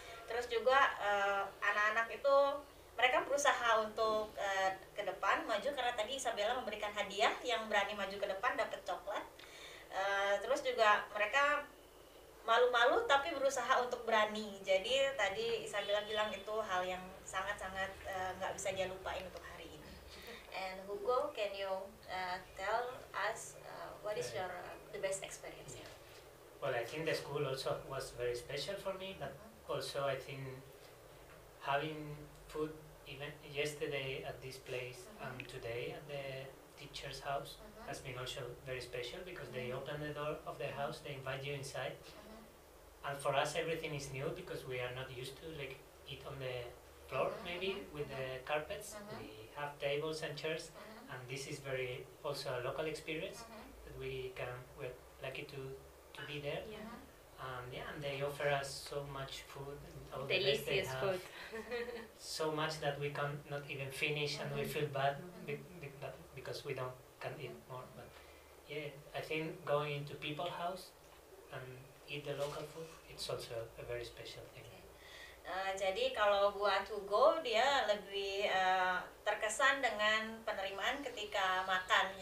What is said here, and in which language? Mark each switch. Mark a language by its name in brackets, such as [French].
[Indonesian] Terus juga anak-anak itu mereka berusaha untuk ke depan maju karena tadi Isabella memberikan hadiah, yang berani maju ke depan dapat coklat. Terus juga mereka malu-malu tapi berusaha untuk berani. Jadi tadi Isabella bilang itu hal yang sangat-sangat nggak bisa dia lupain untuk hari ini. [English] And Hugo, can you tell us what is your the best experience here? Well, I think the school also was very special for me, but also I think having food even yesterday at this place and today at the teacher's house has been also very special because they open the door of the house, they invite you inside, and for us everything is new because we are not used to like eat on the floor maybe with the carpets. We have tables and chairs, and this is very also a local experience that we're lucky to be there. And they offer us so much food and all the best they Delicious have. food. So much that we cannot even finish, and we feel bad because we can eat more. But yeah, I think going into people's house and eat the local food, it's also a very special thing. [Indonesian] Jadi kalau buat Hugo, dia lebih terkesan dengan penerimaan ketika makan.